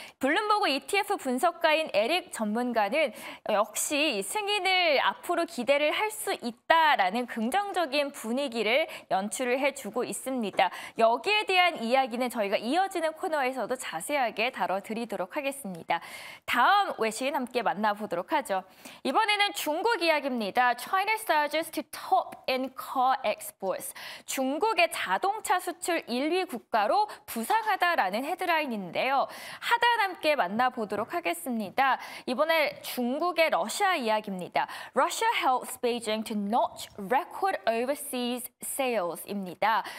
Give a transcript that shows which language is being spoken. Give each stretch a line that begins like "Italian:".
Korean: 블룸버그 ETF 분석가인 에릭 전문가는 역시 승인을 앞으로 기대를 할 수 있다라는 긍정적인 분위기를 연출을 해주고 있습니다. 여기에 대한 이야기는 저희가 이어지는 코너에서도 자세하게 다뤄드리도록 하겠습니다. 다음 외신 함께 만나보도록 하죠. 이번에는 중국 이야기입니다.
English: China surges to top in car exports.
Korean: 중국의 자동차 수출 1위 국가로 부상하다라는 헤드라인인데요. 하단 함께 만나보도록 하겠습니다. 이번에 중국의 러시아 이야기입니다.
English: Russia helps Beijing to notch record overseas sales
Korean: 입니다.